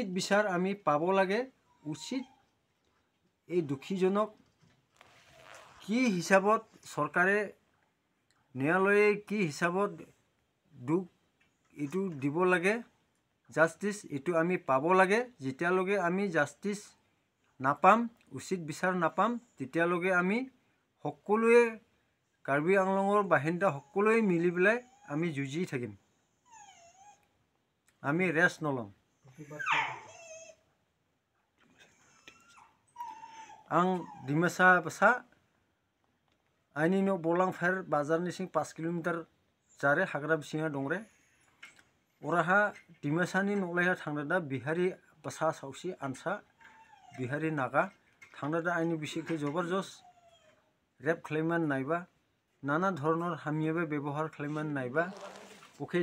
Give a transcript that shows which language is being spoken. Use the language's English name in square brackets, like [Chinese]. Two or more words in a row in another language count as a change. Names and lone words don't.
[Assamese] বিচাৰ আমি পাব লাগে উচিত এই দুখীজনক কি হিচাপত সরকারে ন্যায়ালয়ে কি হিচাপত দুখ এটু দিব লাগে জাস্টিস এটু আমি পাব লাগে যেতিয়ালগে আমি জাস্টিস নাপাম উচিত বিচাৰ নাপাম তেতিয়ালগে আমি সকলোৱে কাৰ্বি আংলঙৰ বাহিন্দা সকলোৱে মিলি পেলাই আমি যুঁজি থাকিম আমি ৰেষ্ট নলম [Dimasa] আং ডিমাসা পাসা आइनिनो बलांफार बाजारनि सिं 5 किलोमीटर जारे हाग्रा बिसिङा दंरे ओराहा दिमासानि नलाया थांदा दा बिहारी बसा सावसी आनसा बिहारी नागा थांदा दा आइनि बिसिखे जबरदस्त रेप क्लेमन नायबा नाना धरनर हामियाबे व्यवहार क्लेमन नायबा ओके